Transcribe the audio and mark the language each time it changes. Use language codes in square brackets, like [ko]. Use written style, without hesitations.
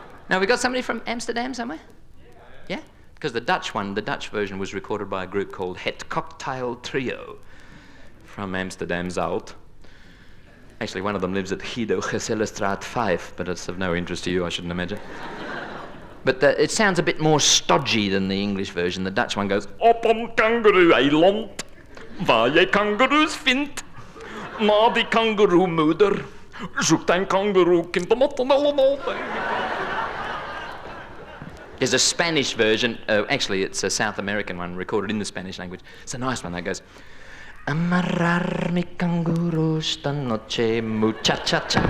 [en] Now, we got somebody from Amsterdam somewhere? Yeah? Because the Dutch version was recorded by a group called Het Cocktail Trio from Amsterdam Zuid. Actually, one of them lives at Guido Gezellenstraat 5, but it's of no interest to you, I shouldn't imagine. But it sounds a bit more stodgy than the English version. The Dutch one goes, [nl] Op een kangaroo-eiland, waar je kangaroes vindt. Maar die kangaroemoeder zoekt een kangaroekind om het allemaal. [en] There's a Spanish version, actually it's a South American one recorded in the Spanish language. It's a nice one that goes, [es] Amarrar mi canguro esta noche, muchacha.